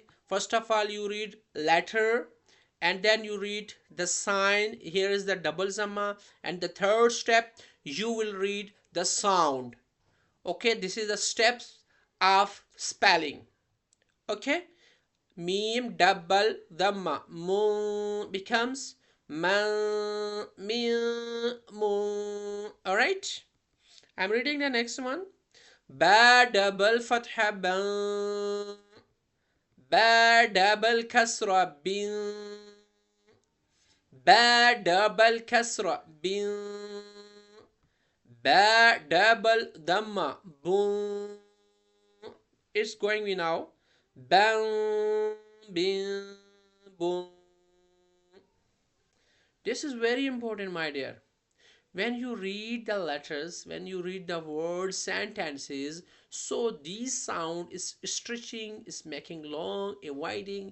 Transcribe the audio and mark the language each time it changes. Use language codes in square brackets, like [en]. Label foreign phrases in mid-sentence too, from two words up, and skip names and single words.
[en] First of all, you read letter, and then you read the sign. Here is the double zamma, and the third step you will read the sound. Okay, this is the steps of spelling. Okay, meme double dhamma mu becomes ma, mi, mu. All right, I'm reading the next one. Ba double fatha ba, ba double kasra bin, ba double kasra bin. Ba double dhamma. Boom. It's going me now. Bang, bin, boom. This is very important, my dear. When you read the letters, when you read the word sentences, so this sound is stretching, is making long, avoiding.